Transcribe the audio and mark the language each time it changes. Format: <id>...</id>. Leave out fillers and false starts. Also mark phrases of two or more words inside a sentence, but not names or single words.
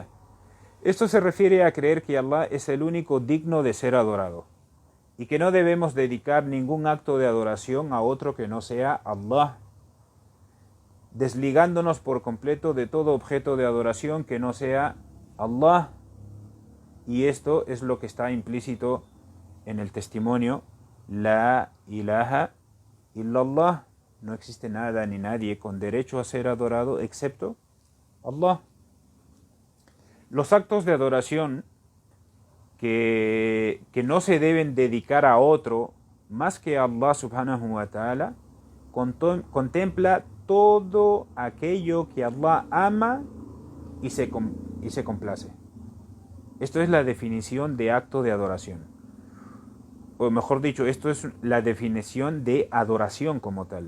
<es>Esto se refiere a creer que Allah es el único digno de ser adorado y que no debemos dedicar ningún acto de adoración a otro que no sea Allah, desligándonos por completo de todo objeto de adoración que no sea Allah. Y esto es lo que está implícito en el testimonio:</es> <ar>لا إله إلا الله.</ar> <es>No existe nada ni nadie con derecho a ser adorado excepto Allah. Los actos de adoración que no se deben dedicar a otro más que a Allah</es> <ar>سبحانه وتعالى</ar> <es>contempla todo aquello que Allah ama y se complace. Esto es la definición de acto de adoración. O mejor dicho, esto es la definición de adoración como tal.</es>